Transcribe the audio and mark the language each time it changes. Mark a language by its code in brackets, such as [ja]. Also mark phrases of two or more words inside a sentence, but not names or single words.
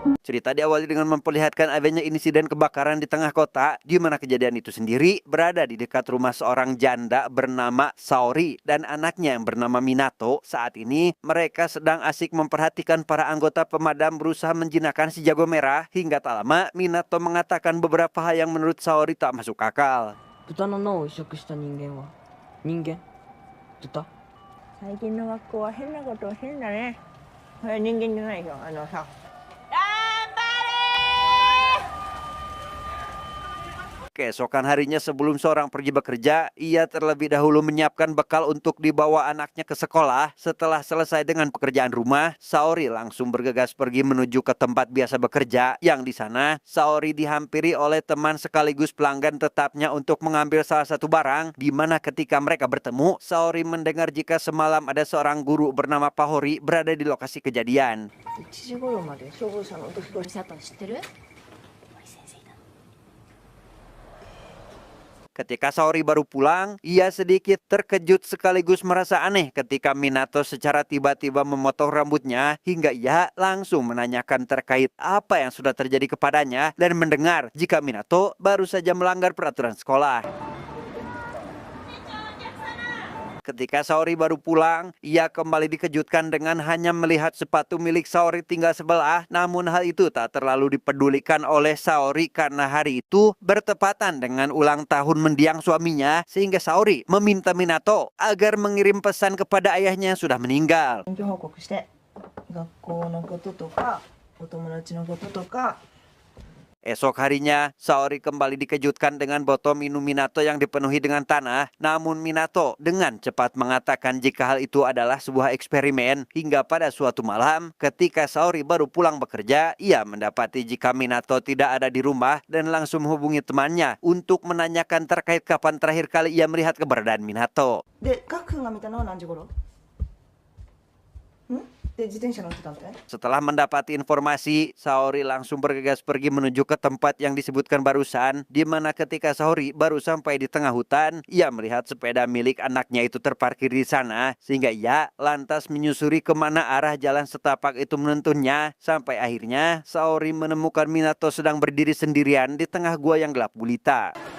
[id] Cerita diawali dengan memperlihatkan adanya insiden kebakaran di tengah kota, di mana kejadian itu sendiri berada di dekat rumah seorang janda bernama Saori dan anaknya yang bernama Minato. Saat ini mereka sedang asik memperhatikan para anggota pemadam berusaha menjinakkan si jago merah. Hingga tak lama Minato mengatakan beberapa hal yang menurut Saori tak masuk akal. [ja] 豚の脳を移植した人間は人間豚最近の学校は変なことをしてんだね。これ人間じゃないよ、さ。 [id] Keesokan harinya sebelum seorang pergi bekerja, ia terlebih dahulu menyiapkan bekal untuk dibawa anaknya ke sekolah. Setelah selesai dengan pekerjaan rumah, Saori langsung bergegas pergi menuju ke tempat biasa bekerja. Yang di sana, Saori dihampiri oleh teman sekaligus pelanggan tetapnya untuk mengambil salah satu barang. Di mana ketika mereka bertemu, Saori mendengar jika semalam ada seorang guru bernama Pahori berada di lokasi kejadian. [ja] 1 時頃まで消防車の音聞こえてた。知ってる？ [id] Ketika Saori baru pulang, ia sedikit terkejut sekaligus merasa aneh ketika Minato secara tiba-tiba memotong rambutnya hingga ia langsung menanyakan terkait apa yang sudah terjadi kepadanya dan mendengar jika Minato baru saja melanggar peraturan sekolah. Ketika Saori baru pulang, ia kembali dikejutkan dengan hanya melihat sepatu milik Saori tinggal sebelah. Namun hal itu tak terlalu dipedulikan oleh Saori karena hari itu bertepatan dengan ulang tahun mendiang suaminya. Sehingga Saori meminta Minato agar mengirim pesan kepada ayahnya yang sudah meninggal. [ja] 緊急報告して、学校のこととか、お友達のこととか。 [id] Esok harinya, Saori kembali dikejutkan dengan botol minum Minato yang dipenuhi dengan tanah. Namun Minato dengan cepat mengatakan jika hal itu adalah sebuah eksperimen. Hingga pada suatu malam, ketika Saori baru pulang bekerja, ia mendapati jika Minato tidak ada di rumah dan langsung menghubungi temannya untuk menanyakan terkait kapan terakhir kali ia melihat keberadaan Minato. [ja] で、ガク君が見たのは何時頃？で、自転車乗ってたんだね。 [id] Setelah mendapati informasi, Saori langsung bergegas pergi menuju ke tempat yang disebutkan barusan, di mana ketika Saori baru sampai di tengah hutan, ia melihat sepeda milik anaknya itu terparkir di sana, sehingga ia lantas menyusuri kemana arah jalan setapak itu menuntunnya, sampai akhirnya Saori menemukan Minato sedang berdiri sendirian di tengah gua yang gelap gulita.